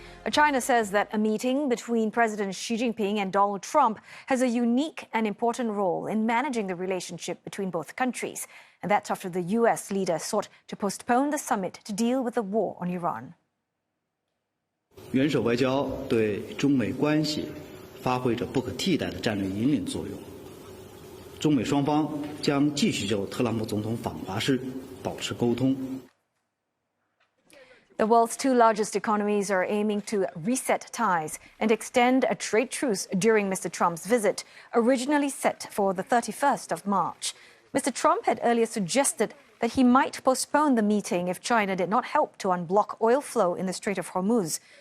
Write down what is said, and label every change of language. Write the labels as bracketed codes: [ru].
[en] China says that a meeting between President Xi Jinping and Donald Trump has a unique and important role in managing the relationship between both countries. And that's after the U.S. leader sought to postpone the summit to deal with the war on Iran. [zh] 元首外交对中美关系发挥着不可替代的战略引领作用。中美双方将继续就特朗普总统访华事保持沟通。 [en] The world's two largest economies are aiming to reset ties and extend a trade truce during Mr. Trump's visit, originally set for the 31st of March. Mr. Trump had earlier suggested that he might postpone the meeting if China did not help to unblock oil flow in the Strait of Hormuz.